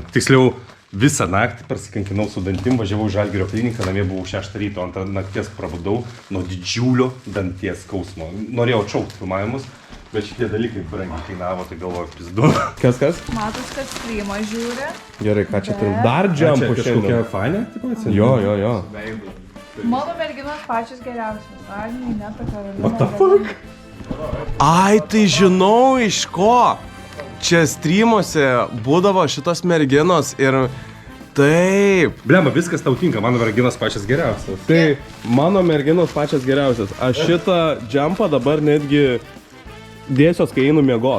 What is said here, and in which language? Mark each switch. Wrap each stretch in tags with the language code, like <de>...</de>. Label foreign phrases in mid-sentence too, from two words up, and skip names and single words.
<lt>Tiksliau, visą naktį persikankinau su dantim, važiavau į Žalgirio kliniką, namie buvau 6 ryto, ant nakties prabudau nuo didžiulio danties skausmo. Norėjau atšaukti filmavimus, bet šitie dalykai brangiai kainavo, tai galvoju, pizdu. Kas? Matos, kad streamą žiūri. Gerai, ką čia turim? Dar džempų šiandien. fainė? Jo. Mano merginos pačios geriausios. Agnė, Neta, Karolina.</lt> <en>What the fuck?</en> <lt>Ai, tai žinau iš ko. Čia streamuose būdavo šitos merginos ir taip. Blema, viskas tau tinka, mano merginos pačias geriausias. Tai mano merginos pačias geriausias. Aš šitą džempą dabar netgi dėsiuos, kai einu miegot.</lt>